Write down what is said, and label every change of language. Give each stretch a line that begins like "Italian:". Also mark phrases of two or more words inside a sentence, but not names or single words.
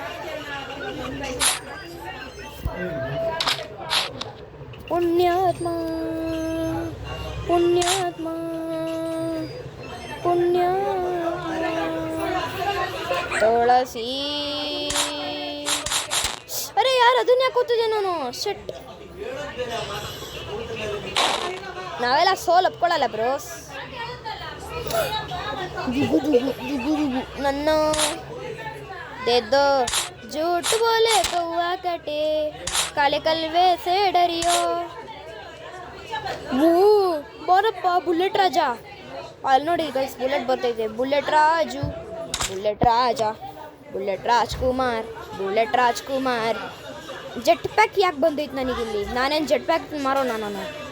Kannada: ಪುಣ್ಯಾತ್ಮ ಪುಣ್ಯಾತ್ಮ ಪುಣ್ಯಾತ್ಮ ತುಳಸಿ. ಅರೆ ಯಾರು ಅದನ್ನ ಯಾಕೆ ಓದ್ತಿದ್ದೆ ನಾನು ಶೆಟ್. ನಾವೆಲ್ಲ ಸೋಲ್ ಒಪ್ಕೊಳ್ಳಲ್ಲ ಬ್ರೋಸ್.
Hindi: ನನ್ನ देदो झूठ बोले कौआ कटे काले कलवे से डरियो.
Kannada: ಬಾರಪ್ಪ ಬುಲೆಟ್ ರಾಜ. ಅಲ್ಲಿ ನೋಡಿ ಗೈಸ್ ಬುಲೆಟ್ ಬರ್ತೈತೆ. ಬುಲೆಟ್ ರಾಜು, ಬುಲೆಟ್ ರಾಜ, ಬುಲೆಟ್ ರಾಜ್ಕುಮಾರ್, ಬುಲೆಟ್ ರಾಜ್ಕುಮಾರ್.
English: jet pack
Kannada: ಯಾಕೆ ಬಂದೈತೆ ನನಗಿಲ್ಲಿ? ನಾನೇನು
English: jet pack
Kannada: ಮಾರೋಣ ನಾನು?